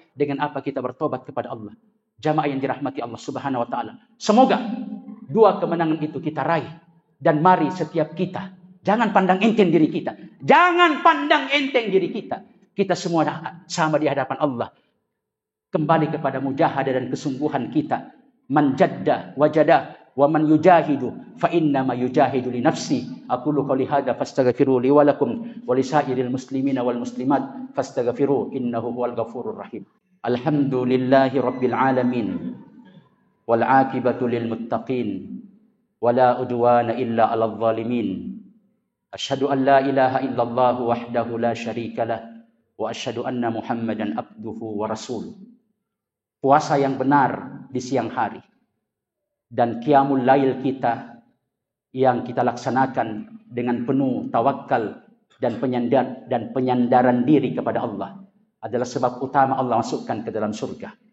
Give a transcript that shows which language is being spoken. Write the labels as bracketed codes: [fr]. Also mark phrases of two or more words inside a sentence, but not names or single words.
[id] Dengan apa kita bertobat kepada Allah? Jamaah yang dirahmati Allah [ar] سبحانه وتعالى. [id] Semoga dua kemenangan itu kita raih, dan mari setiap kita jangan pandang enteng diri kita. Jangan pandang enteng diri kita. Kita semua sama di hadapan Allah. Kembali kepada mujahadah dan kesungguhan kita. [ar] من جد وجد ومن يجاهد فإنما يجاهد لنفسه. أقول قولي هذا فاستغفروا لي ولكم ولسائر المسلمين والمسلمات فاستغفروه إنه هو الغفور الرحيم. الحمد لله رب العالمين والعاقبة للمتقين ولا عدوان إلا على الظالمين. أشهد أن لا إله إلا الله وحده لا شريك له وأشهد أن محمدا عبده ورسوله. [id] Puasa yang benar di siang hari dan [ar] قيام الليل [id] kita yang kita laksanakan dengan penuh tawakal dan penyandaran diri kepada Allah adalah sebab utama Allah masukkan ke dalam surga.